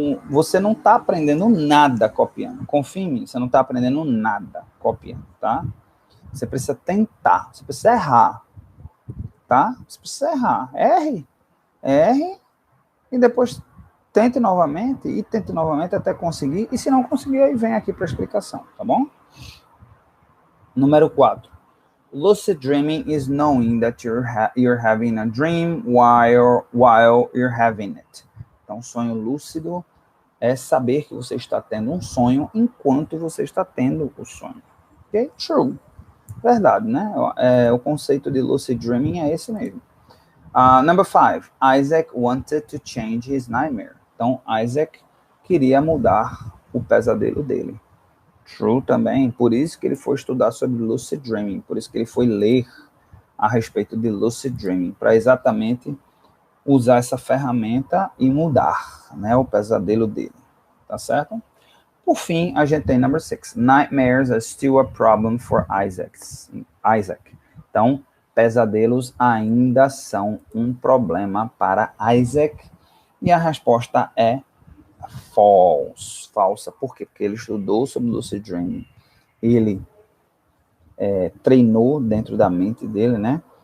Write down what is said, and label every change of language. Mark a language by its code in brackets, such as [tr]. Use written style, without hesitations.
[pt] Você não está aprendendo nada copiando, confia em mim, você não está aprendendo nada copiando, tá? Você precisa tentar, você precisa errar, tá? Você precisa errar, erre, e depois tente novamente até conseguir, e se não conseguir, aí vem aqui para a explicação, tá bom? Número 4. [en] Lucid dreaming is knowing that you're having a dream while you're having it. [pt] Então, sonho lúcido é saber que você está tendo um sonho enquanto você está tendo o sonho. Ok? True. Verdade, né? O conceito de lucid dreaming é esse mesmo. [en] Number 5. Isaac wanted to change his nightmare. [pt] Então, Isaac queria mudar o pesadelo dele. True também, por isso que ele foi estudar sobre lucid dreaming, por isso que ele foi ler a respeito de lucid dreaming, para exatamente usar essa ferramenta e mudar, né, o pesadelo dele, tá certo? Por fim, a gente tem number 6. [en] Nightmares are still a problem for Isaac. [pt] Então, pesadelos ainda são um problema para Isaac, e a resposta é falsa. Por quê? Porque ele estudou sobre lucid dreaming. Ele treinou dentro da mente dele, né?